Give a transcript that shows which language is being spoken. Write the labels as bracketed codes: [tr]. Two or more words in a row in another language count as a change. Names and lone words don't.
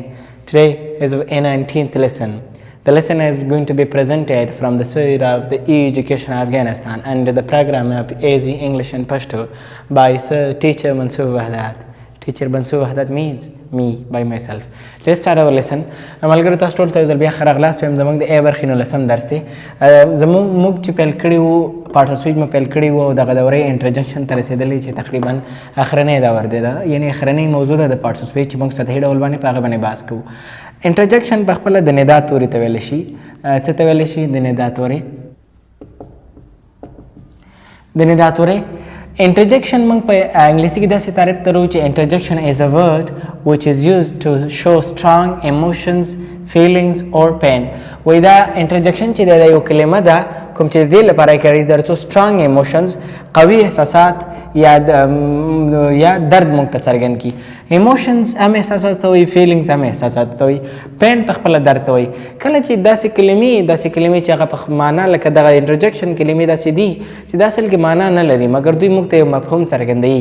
[en] Today is A-19th lesson. The lesson is going to be presented from the side of the E-Education Afghanistan under the program of AZ English and Pashto by Sir Teacher Mansoor Wahdat. Teacher Mansoor Wahdat means me, by myself. Let's start our lesson. [ps] ملګرو تاسو ټول ته ځل بیا ښه راغلاست. وایم زموږ د A برخې نولسم درس دی. موږ چې پیل کړي وو پارټسویج مو پیل کړي وو او دغه دورې انټروډکشن ته رسېدلې چې تقریبا اخرنۍ دور دی ده، یعنې اخرنۍ موضوع ده د پارټسویج چې موږ سطحي ډول باندې په هغه باندې بحث کوو. انټروډکشن په خپله د ندا توري ته ویلی شي. څه ته ویلی شي؟ د ندا تورې. د ندا تورې Interjection موږ په انګلیسي کې داسې تعریف ته وایو چې [en] interjection is a word which is used to show strong emotions, feelings or pain. [ps] وایي دا interjection چې دا یو کلمه ده کوم چې د دې لپاره یې کړې تر څو [en] strong emotions [ps] قوي احساسات یا درد موږ ته څرګند کړي. emotions هم احساسات ته وایي، feelings هم احساسات ته وایي، pain په خپله درد ته وایي. کله چې داسې کلمې چې هغه په معنا لکه دغه interjection کلمې داسې دي چې دا اصل کې معنا نه لري مګر دوی موږ ته یو مفهوم څرګندوي.